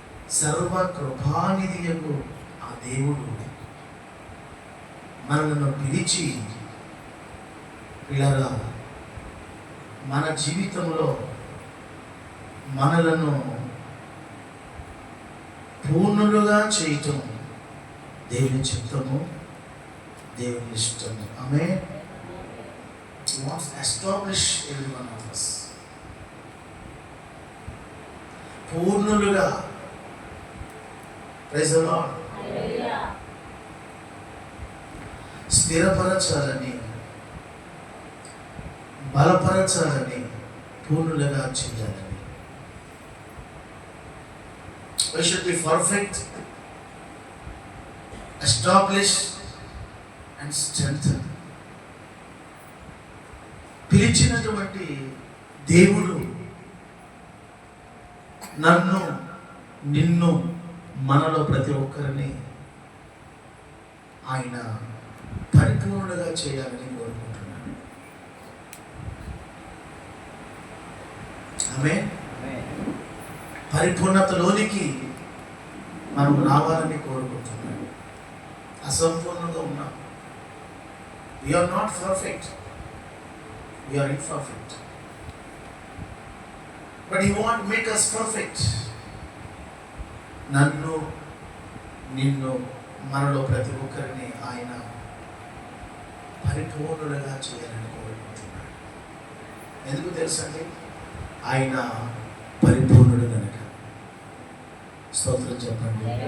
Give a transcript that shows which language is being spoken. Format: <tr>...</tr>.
<te>సర్వ కృపానిధియగు ఆ దేవుడు మనలను పిలిచి, పిల్లరా, మన జీవితంలో మనలను పూర్ణులుగా చేయటం దేవుని చిత్తము, దేవుని ఇష్టం. ఆమేన్.</te> <en>He wants to establish every one of us.</en> <te>పూర్ణులుగా.</te> <en>Praise the Lord.</en> <te>స్థిరపరచాలని, బలపరచాలని, పూర్ణులుగా చేయాలని.</te> <en>We should be perfect, establish and strengthen.</en> <te>పిలిచినటువంటి దేవుడు నన్ను, నిన్ను, మనలో ప్రతి ఒక్కరిని ఆయన పరిపూర్ణులుగా చేయాలని కోరుకుంటున్నాను. ఆమేన్. పరిపూర్ణతలోనికి మనం రావాలని కోరుకుంటున్నాను. అసంపూర్ణంగా ఉన్నాం.</te> <en>We are not perfect. We are imperfect. But He wants to make us perfect.</en> <te>నన్ను, నిన్ను, మనలో ప్రతి ఒక్కరిని ఆయన పరిపూర్ణులుగా చేయాలని కోరుకుంటున్నాడు. ఎందుకు తెలుసండి? ఆయన పరిపూర్ణుడు కనుక. స్తోత్రం చెప్పండి.</te>